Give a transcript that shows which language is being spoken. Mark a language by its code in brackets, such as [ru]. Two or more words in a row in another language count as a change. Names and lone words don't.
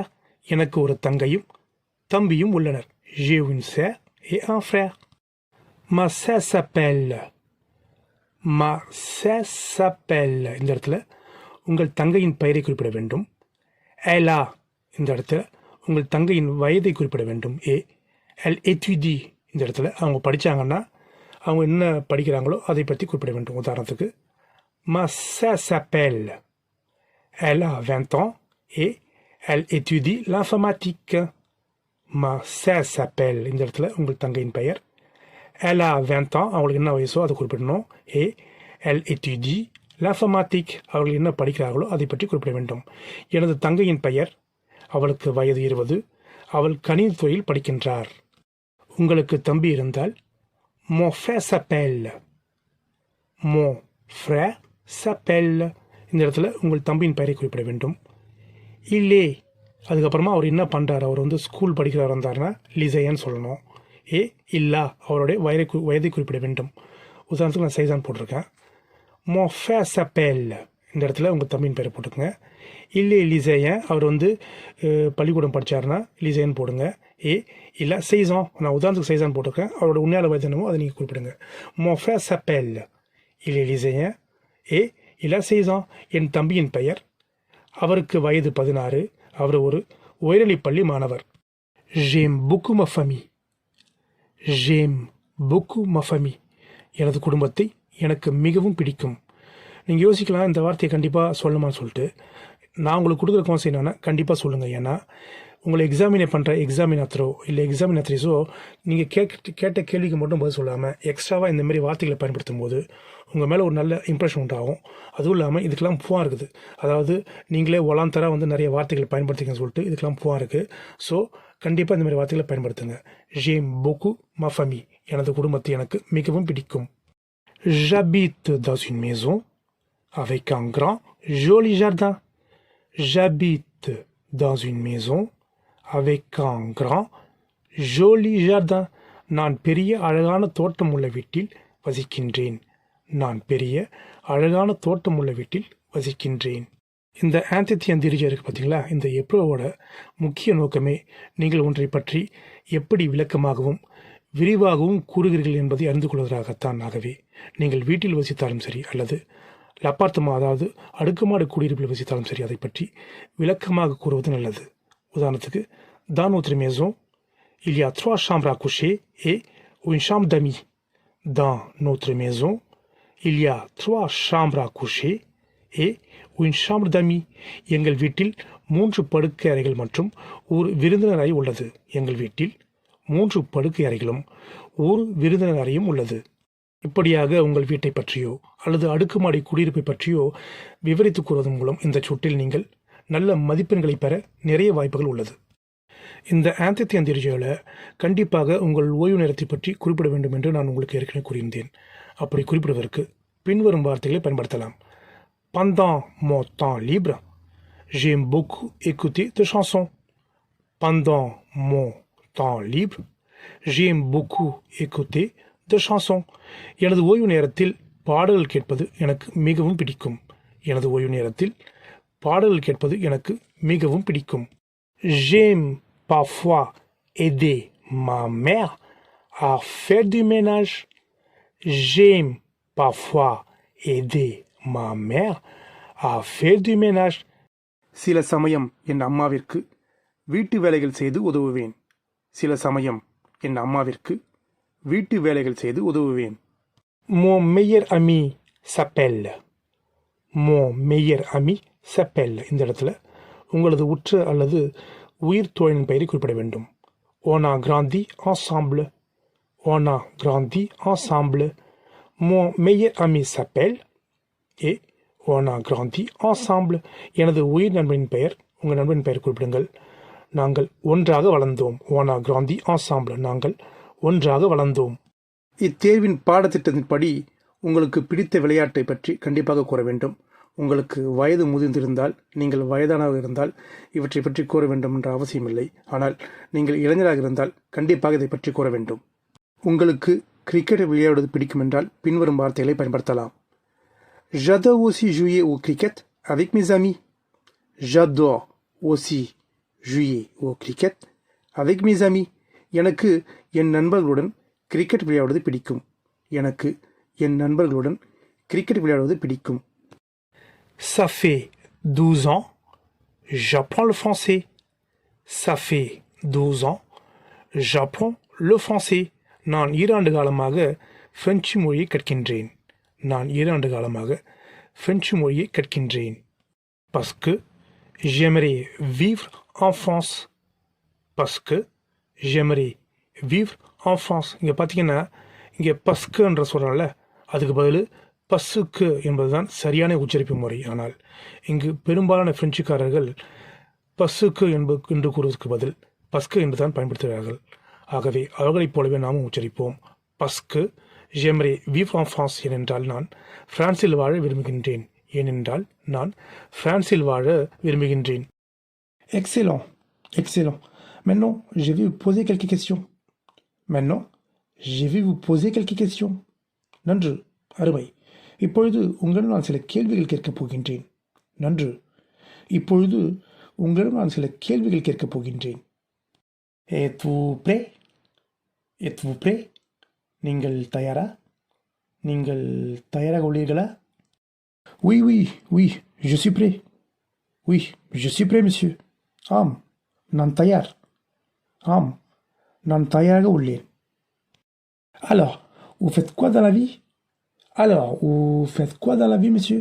[ta] எனக்கு ஒரு தங்கையும் தம்பியும் உள்ளனர். [fr] J'ai une sœur et un frère. Ma sœur s'appelle. [ta] இந்த இடத்துல உங்கள் தங்கையின் பெயரை குறிப்பிட வேண்டும். [fr] elle a. [ta] இந்த இடத்துல உங்கள் தங்கையின் வயதை குறிப்பிட வேண்டும். [fr] elle étudie. [ta] இந்த இடத்துல அவங்க படித்தாங்கன்னா அவங்க என்ன படிக்கிறாங்களோ அதை பற்றி குறிப்பிட வேண்டும். உதாரணத்துக்கு [fr] ma sœur s'appelle. elle a 20 ans et elle étudie l'informatique. ma sœur s'appelle. [ta] இந்த இடத்துல உங்கள் தங்கையின் பெயர். [fr] elle a 20 ans. [ta] அவங்களுக்கு என்ன வயசோ அதை குறிப்பிடணும். [fr] elle étudie l'informatique. [ta] அவர்கள் என்ன படிக்கிறார்களோ அதை பற்றி குறிப்பிட வேண்டும். எனது தங்கையின் பெயர், அவளுக்கு வயது 20, அவள் கணித துறையில் படிக்கின்றார். உங்களுக்கு தம்பி இருந்தால் [fr] mon frère s'appelle. mon frère s'appelle. [ta] இந்த இடத்துல உங்கள் தம்பியின் பெயரை குறிப்பிட வேண்டும். இல்லே, அதுக்கப்புறமா அவர் என்ன பண்ணுறாரு, அவர் வந்து ஸ்கூல் படிக்கிறவர் இருந்தாருன்னா லிசையன்னு சொல்லணும். [fr] et il a, [ta] அவருடைய வயதை குறிப்பிட வேண்டும். உதாரணத்துக்கு நான் [fr] seize ans [ta] போட்டிருக்கேன். [fr] mon frère s'appelle, [ta] இந்த இடத்துல உங்கள் தம்பியின் பேரை போட்டுக்கோங்க. [fr] il est lycéen, [ta] அவர் வந்து பள்ளிக்கூடம் படித்தாருன்னா லிசையன் போடுங்க. [fr] et il a seize ans, [ta] நான் உதாரணத்துக்கு [fr] seize ans [ta] போட்டிருக்கேன். அவரோட உண்மையான வயது என்னமோ அதை நீங்கள் குறிப்பிடுங்க. [fr] mon frère s'appelle, il est lycéen. et il a seize ans, [ta] என் தம்பியின் பெயர், அவருக்கு வயது 16, அவர் ஒரு உயர்நிலைப்பள்ளி மாணவர். [fr] j'aime beaucoup ma famille, j'aime beaucoup ma famille, [ta] எனது குடும்பத்தை எனக்கு மிகவும் பிடிக்கும். நீங்கள் யோசிக்கலாம் இந்த வார்த்தையை கண்டிப்பாக சொல்லணுமான்னு சொல்லிட்டு. நான் உங்களுக்கு கொடுக்குற கான்செப்ட் என்னென்னா கண்டிப்பாக சொல்லுங்கள். ஏன்னா உங்களை எக்ஸாமினேட் பண்ணுற எக்ஸாமினேட்டரோ இல்லை எக்ஸாமினேட்டரிஸோ நீங்கள் கேட்ட கேள்விக்கு மட்டும் பதில் சொல்லாமல் எக்ஸ்ட்ராவாக இந்தமாரி வார்த்தைகளை பயன்படுத்தும் போது உங்கள் மேலே ஒரு நல்ல இம்ப்ரெஷன் உண்டாகும். அதுவும் இல்லாமல் இதுக்கெல்லாம் புவா இருக்குது. அதாவது நீங்களே ஒலாந்தராக வந்து நிறைய வார்த்தைகளை பயன்படுத்திங்கன்னு சொல்லிட்டு இதுக்கெல்லாம் புவா இருக்குது. ஸோ கண்டிப்பாக இந்த மாதிரி வார்த்தைகளை பயன்படுத்துங்க. [fr] j'aime beaucoup ma famille, [ta] எனது குடும்பத்தை எனக்கு மிகவும் பிடிக்கும். [fr] j'habite dans une maison avec un grand joli jardin. j'habite dans une maison avec un grand joli jardin. [ta] நான் பெரிய அழகான தோட்டம் உள்ள வீட்டில் வசிக்கின்றேன். நான் பெரிய அழகான தோட்டம் உள்ள வீட்டில் வசிக்கின்றேன். இந்த [fr] entretien dirigé [ta] இருக்குது பார்த்தீங்களா, இந்த எப்ரோவோட முக்கிய நோக்கமே நீங்கள் ஒன்றை பற்றி எப்படி விளக்கமாகவும் விரிவாகவும் கூறுகிறீர்கள் என்பதை அறிந்து கொள்வதற்காகத்தான். ஆகவே நீங்கள் வீட்டில் வசித்தாலும் சரி அல்லது லப்பார்த்தமா, அதாவது அடுக்குமாடு குடியிருப்பில் வசித்தாலும் சரி, அதை பற்றி விளக்கமாக கூறுவது நல்லது. உதாரணத்துக்கு, [fr] dans notre maison il y a 3 chambres à coucher et une chambre d'amis. dans notre maison il y a 3 chambres à coucher et une chambre d'amis. [ta] எங்கள் வீட்டில் 3 படுக்கை அறைகள் மற்றும் ஒரு விருந்தினர் அறை உள்ளது. எங்கள் வீட்டில் 3 படுக்கை அறைகளும் ஒரு விருந்தினர் அறையும் உள்ளது. இப்படியாக உங்கள் வீட்டை பற்றியோ அல்லது அடுக்குமாடி குடியிருப்பை பற்றியோ விவரித்து கூறுவதன் மூலம் இந்த சுட்டில் நீங்கள் நல்ல மதிப்பெண்களை பெற நிறைய வாய்ப்புகள் உள்ளது. இந்த [fr] entretien dirigé [ta] கண்டிப்பாக உங்கள் ஓய்வு நேரத்தை பற்றி குறிப்பிட வேண்டும் என்று நான் உங்களுக்கு ஏற்கனவே கூறியிருந்தேன். அப்படி குறிப்பிடுவதற்கு பின்வரும் வார்த்தைகளை பயன்படுத்தலாம். [fr] pendant mon temps libre, j'aime beaucoup écouter des chansons. pendant mon temps libre, j'aime beaucoup écouter des chansons. [ta] எனது ஓய்வு நேரத்தில் பாடல்கள் கேட்பது எனக்கு மிகவும் பிடிக்கும். எனது ஓய்வு நேரத்தில் பாடல்கள் கேட்பது எனக்கு மிகவும் பிடிக்கும். [fr] j'aime parfois aider ma mère à faire du ménage. j'aime parfois aider ma mère à faire du ménage. [ta] சில சமயம் என் அம்மாவிற்கு வீட்டு வேலைகள் செய்து உதவுவேன். சில சமயம் என் அம்மாவிற்கு வீட்டு வேலைகள் செய்து உதவுவேன். [fr] mon meilleur ami s'appelle. mon meilleur ami s'appelle. [ta] இந்த இடத்துல உங்களது உற்ற அல்லது உயிர் தோழனின் பெயரை குறிப்பிட வேண்டும். [fr] on a grandi ensemble. on a grandi ensemble. mon meilleur ami s'appelle et on a grandi ensemble. [ta] எனது உயிர் நண்பனின் பெயர், உங்கள் நண்பனின் பெயர் குறிப்பிடுங்கள். நாங்கள் ஒன்றாக வளர்ந்தோம். [fr] on a grandi ensemble. [ta] நாங்கள் ஒன்றாக வளர்ந்தோம். இத்தேர்வின் பாடத்திட்டத்தின்படி உங்களுக்கு பிடித்த விளையாட்டை பற்றி கண்டிப்பாக கூற வேண்டும். உங்களுக்கு வயது முதிர்ந்திருந்தால், நீங்கள் வயதானவர்கள் இருந்தால் இவற்றை பற்றி கூற வேண்டும் என்ற அவசியமில்லை. ஆனால் நீங்கள் இளைஞராக இருந்தால் கண்டிப்பாக இதை பற்றி கூற வேண்டும். உங்களுக்கு கிரிக்கெட் விளையாடுவது பிடிக்கும் என்றால் பின்வரும் வார்த்தைகளை பயன்படுத்தலாம். [fr] j'adore aussi jouer au cricket avec mes amis. j'adore aussi jouer au cricket avec mes amis. [ta] எனக்கு என் நண்பர்களுடன் கிரிக்கெட் விளையாடுவது பிடிக்கும். எனக்கு என் நண்பர்களுடன் கிரிக்கெட் விளையாடுவது பிடிக்கும். [fr] ça fait 12 ans j'apprends le français. ça fait 12 ans j'apprends le français. [ta] நான் 2 ஆண்டு காலமாக பிரெஞ்சு மொழியை கற்கின்றேன். நான் 2 ஆண்டு காலமாக பிரெஞ்சு மொழியை கற்கின்றேன். [fr] parce que j'aimerais vivre en France. parce que j'aimerais vivre en France. [ta] இங்கே பார்த்தீங்கன்னா இங்கே பஸ்குன்ற சொல்கிறோம்ல, அதுக்கு பதில் பஸ்ஸுக்கு என்பதுதான் சரியான உச்சரிப்பு முறை. ஆனால் இங்கு பெரும்பாலான பிரெஞ்சுக்காரர்கள் பஸ்ஸுக்கு என்று கூறுவதற்கு பதில் பஸ்கு என்று தான் பயன்படுத்துகிறார்கள். ஆகவே அவர்களைப் போலவே நாமும் உச்சரிப்போம். [fr] parce que j'aimerais vivre en France [ta] ஏனென்றால் நான் பிரான்சில் வாழ விரும்புகின்றேன். ஏனென்றால் நான் பிரான்சில் வாழ விரும்புகின்றேன். [fr] Excellent, excellent. Maintenant, je vais vous poser quelques questions. Maintenant, je vais vous poser quelques questions. [ta] நன்று, அருமை. இப்பொழுது உங்களிடம் நான் சில கேள்விகள் கேட்கப் போகின்றேன். நன்று. இப்பொழுது உங்களிடம் நான் சில கேள்விகள் கேட்கப் போகின்றேன். [fr] Êtes-vous prêt? Êtes-vous prêt? [ta] நீங்கள் தயாரா? நீங்கள் தயாராக உள்ளீர்களா? [fr] Oui, oui, oui, je suis prêt. Oui, je suis prêt, monsieur. [ta] ஆம், நான் தயார். ஆம், நான் தயாராக உள்ளேன். [fr] Alors, vous faites quoi dans la vie? Alors, vous faites quoi dans la vie, monsieur?